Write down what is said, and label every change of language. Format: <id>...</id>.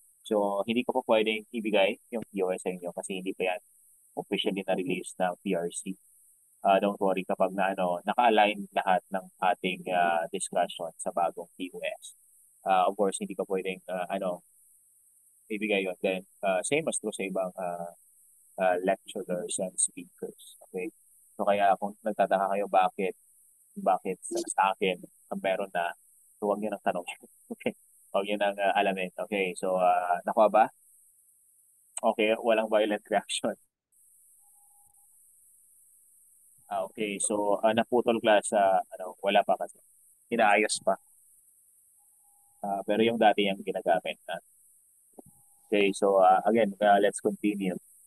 <tl>So hindi ko po pwedeng ibigay yung TOS sa inyo kasi hindi pa yan officially na-release ng PRC.</tl> <en>Don't worry</en> <tl>kapag naka-align lahat ng ating discussion sa bagong TOS.</tl> <en>Of course,</en> <tl>hindi ko pwedeng ibigay yun.</tl> <en>Then, same as to</en> <tl>sa ibang</tl> <en>lecturers and speakers. Okay?</en> <tl>So, kaya kung nagtataka kayo bakit sa akin ang meron na, so huwag nyo nang tanong. Okay? Huwag nyo nang alamin. Okay? So, nakuha ba?</tl> <en>Okay,</en> <tl>walang</tl> <en>violent reaction.</en> <tl>Okay, so naputol class sa wala pa kasi. Inaayos pa. Pero yung dati yung ginagamit.</tl> <en>Okay, so again, let's continue.</en>